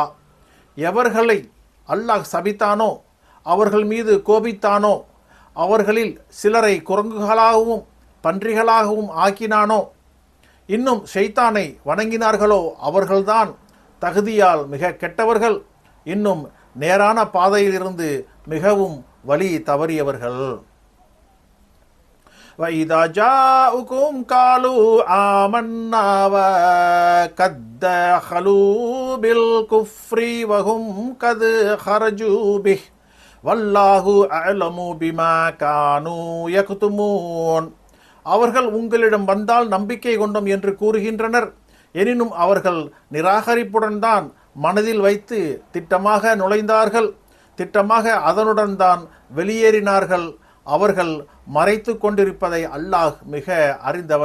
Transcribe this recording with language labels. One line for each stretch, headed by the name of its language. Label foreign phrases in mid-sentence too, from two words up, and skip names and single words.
Tamil: எவர்களை அல்லாஹ் சபித்தானோ, அவர்கள் மீது கோபித்தானோ, அவர்களில் சிலரை குரங்குகளாகவும் பன்றிகளாகவும் ஆக்கினானோ, இன்னும் ஷைத்தானை வணங்கினார்களோ அவர்கள்தான் தகுதியால் மிக கெட்டவர்கள், இன்னும் நேரான பாதையிலிருந்து மிகவும் வழி தவறியவர்கள்.
Arabic: وَإِذَا جَاءُكُمْ قَالُوا آمَنَّا وَقَدْ دَخَلُوا بِالْكُفْرِ وَهُمْ قَدْ خَرَجُوا بِهِ وَاللَّهُ أَعْلَمُ بِمَا كَانُوا يَكْتُمُونَ.
Tamil: அவர்கள் உங்களிடம் வந்தால் நம்பிக்கை கொண்டோம் என்று கூறுகின்றனர். எனினும் அவர்கள் நிராகரிப்புடன் தான் மனதில் வைத்து திட்டமாக நுழைந்தார்கள், திட்டமாக அதனுடன் தான் வெளியேறினார்கள். அவர்கள் மறைத்து கொண்டிருப்பதை அல்லாஹ் மிக அறிந்தவன்.